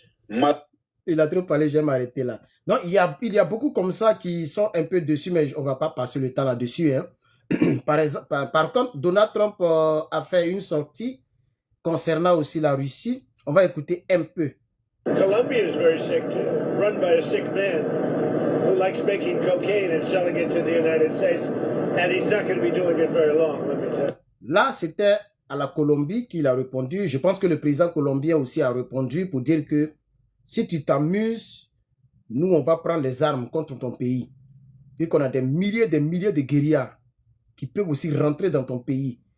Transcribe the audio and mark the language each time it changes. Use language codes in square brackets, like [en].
[fr] Hein. Il a trop parlé, je vais m'arrêter là. Donc, il y a beaucoup comme ça qui sont un peu dessus, mais on ne va pas passer le temps là-dessus. Hein. Par contre, Donald Trump a fait une sortie concernant aussi la Russie. On va écouter un peu. [en] Colombia is very sick, run by a sick man. who likes making cocaine and selling it to the United States, and he's not going to be doing it very long, let me tell you. [fr] Là, c'était à la Colombie qu'il a répondu. Je pense que le président colombien aussi a répondu pour dire que si tu t'amuses, nous, on va prendre les armes contre ton pays. Et qu'on a des milliers de guérillas qui peuvent aussi rentrer dans ton pays.